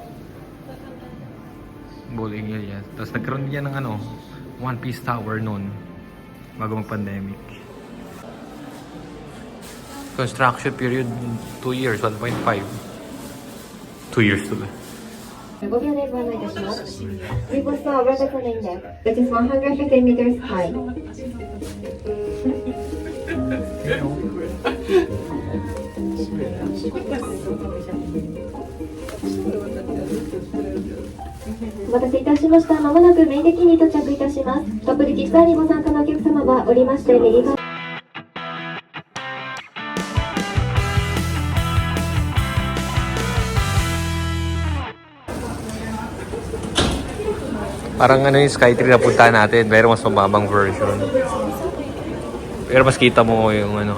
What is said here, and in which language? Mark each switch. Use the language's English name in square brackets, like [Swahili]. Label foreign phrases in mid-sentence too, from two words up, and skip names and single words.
[English] Bowling area. [Filipino] Tapos nagkaroon dyan ng ano, One Piece Tower noon. Bago mag-pandemic. [English] Construction period 2 years, 1.5. 2 years to [Japanese] 5 秒でご案内いたします。 [English] We will start a rapid landing deck, which is 150 meters high. [Japanese] お待たせいたしました。まもなくメインデッキに到着いたします。トップデッキツアーにご参加のお客様はおりまして右側 [Filipino] Parang ano yung Skytree na puntahan natin, pero mas mababang version. Pero mas kita mo yung ano.